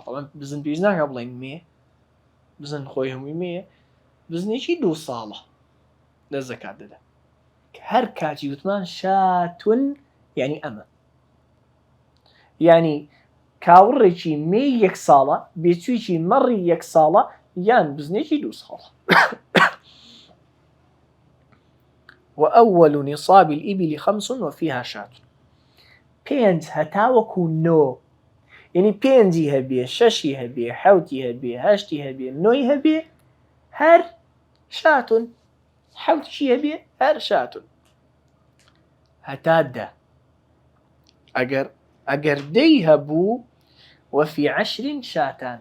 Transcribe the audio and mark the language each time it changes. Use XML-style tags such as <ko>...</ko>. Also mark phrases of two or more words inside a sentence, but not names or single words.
<ckb>طبعا بزن پێش ناکە بڵێن مێ، بزن خۆی هەمووی مێیە، بزنێکی 2 ساڵە لە زەکات دەدا. هەر کاتی وتمان شاتون یعنی ئەمە، یعنی کاوڕێکی مێی 1 ساڵە، بێچوویکی مەڕی 1 ساڵە، یان بزنێکی 2 ساڵ.</ckb> <ar>وأول نصاب الإبل 5 وفيها شاة.</ar> <ckb>5 هەتاوەکو 9 یعنی 5 هەبێ 6 هەبێ 7 هەبێ 8 هەبێ 9 هەبێ هەر شاتون 7 هەبێ هەر شاتون هەتا 10. ئەگەر 10 هەبوو</ckb> <ar>وفي 10 شاتان.</ar>